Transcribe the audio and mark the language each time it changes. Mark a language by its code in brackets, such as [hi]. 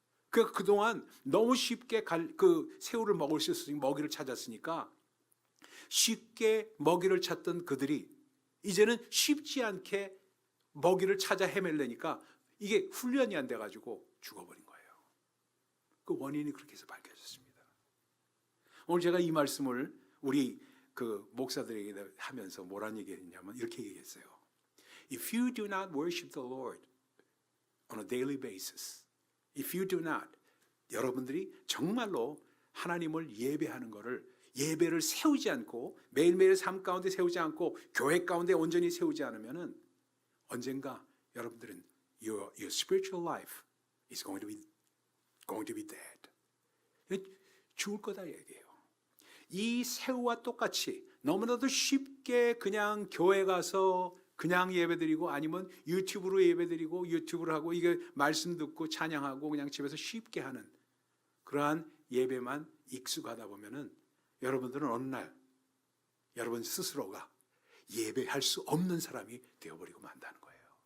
[ko] 그러니까 그동안 너무 쉽게 그 새우를 먹을 수 있으니 먹이를 찾았으니까 쉽게 먹이를 찾던 그들이 이제는 쉽지 않게 먹이를 찾아 헤매려니까 이게 훈련이 안 돼가지고 죽어버린 거예요. 그 원인이 그렇게 해서 밝혀졌습니다. 오늘 제가 이 말씀을 우리 그 목사들에게 하면서 뭐란 얘기했냐면 이렇게 얘기했어요. [en] If you do not worship the Lord on a daily basis, if you do not, [ko] 여러분들이 정말로 하나님을 예배하는 것을 예배를 세우지 않고 매일매일 삶 가운데 세우지 않고 교회 가운데 온전히 세우지 않으면은 언젠가 여러분들은 [en] your spiritual life is going to be dead. [ko] 죽을 거다 얘기해요. 이 새우와 똑같이 너무나도 쉽게 그냥 교회 가서 그냥 예배드리고 아니면 유튜브로 예배드리고 유튜브를 하고 이게 말씀 듣고 찬양하고 그냥 집에서 쉽게 하는 그러한 예배만 익숙하다 보면은 여러분들은 어느 날 여러분 스스로가 예배할 수 없는 사람이 되어버리고 만다는 거예요.